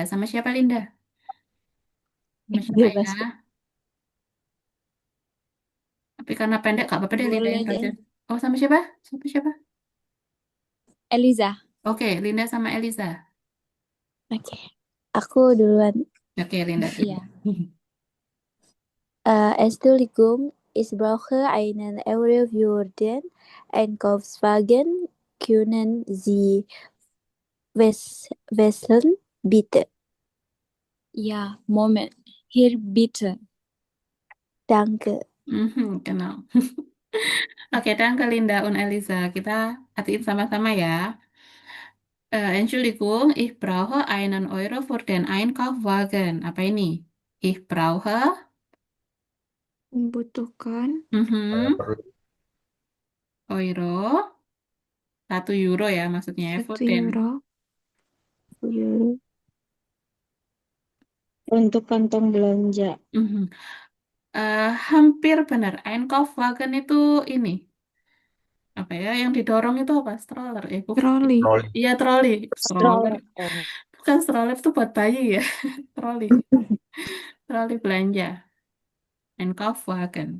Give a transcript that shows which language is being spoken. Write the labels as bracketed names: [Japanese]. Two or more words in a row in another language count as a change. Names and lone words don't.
[Indonesian] Sama siapa Linda? Sama siapa ya? Bebas. Tapi karena pendek, gak apa-apa deh Linda Boleh yang aja. baca. Oh, sama siapa? Siapa siapa? Eliza. Oke, Linda sama Elisa. Oke. Aku duluan. Oke, Linda dulu. Iya. [German] Entschuldigung, ich brauche einen Euro für den Einkaufswagen. Können Sie wechseln, bitte? Ja, Moment. Hier bitte. Danke. Genau. [Indonesian] Oke, danke Linda und Elisa. Kita hatiin sama-sama ya. [German] Entschuldigung, ich brauche einen Euro für den Einkaufswagen. [Indonesian] Apa ini? [German] Ich brauche [Indonesian] Membutuhkan Saya mhm, perlu Euro, 1 euro ya maksudnya. [German] Für 1 den euro [Indonesian] Euro Untuk kantong belanja. Mhm. Hampir benar. Einkaufswagen itu ini apa ya? Yang didorong itu apa? Stroller. Bukan. Troli. Troli. Iya, troli. Stroller. Stroller. Oh. Bukan stroller itu buat bayi ya. Troli. Troli belanja. Einkaufswagen.